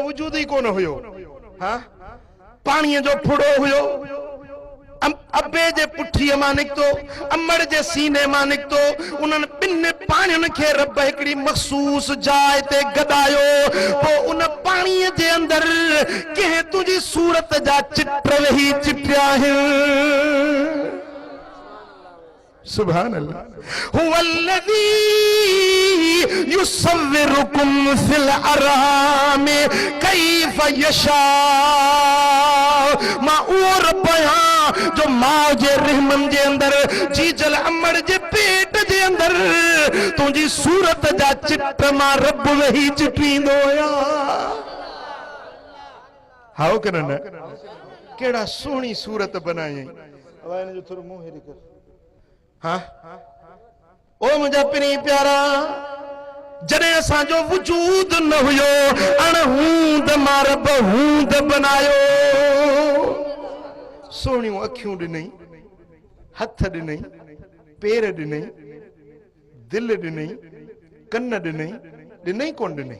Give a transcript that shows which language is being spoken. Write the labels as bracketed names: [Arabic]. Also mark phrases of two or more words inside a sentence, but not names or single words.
[Sindhi] वजूद ही कोन हुयो, हाँ पाणीअ जो फुड़ो हुयो, अबे जे पुठीअ मां निकतो, अमड़ जे सीने मां निकतो, उन्हनि ॿिनि पाणियुनि खे रब हिकिड़ी मखसूस जाइ ते गॾायो, पोइ उन पाणीअ जे अंदरि कंहिं तुंहिंजी सूरत जा चित्र वेही चिटिया आहिनि। [Arabic] سبحان الله. هو الذي يصوركم في الأرحام كيف يشاء. [Sindhi] मां उहो रब आहियां जो मां जे रहमन जे अंदरि जीजल अमड़ जे पेट जे अंदरि तुंहिंजी सूरत जा चित्र मां रब वेही चिटींदो आहियां। हाओ कर न केड़ा सोहणी सूरत बनाई। अब हिन जो थोरो मुंहुं हेरी कर। हाँ ओ मुंहिंजा पिनी प्यारा, जॾहिं असांजो वजूद न हुयो, अणहूंद मां रब हूंद बनायो। सोहणियूं अखियूं ॾिनई, हथ ॾिनई, पेर ॾिनई, दिल ॾिनई, कन ॾिनई, ॾिनई कोन ॾिनई?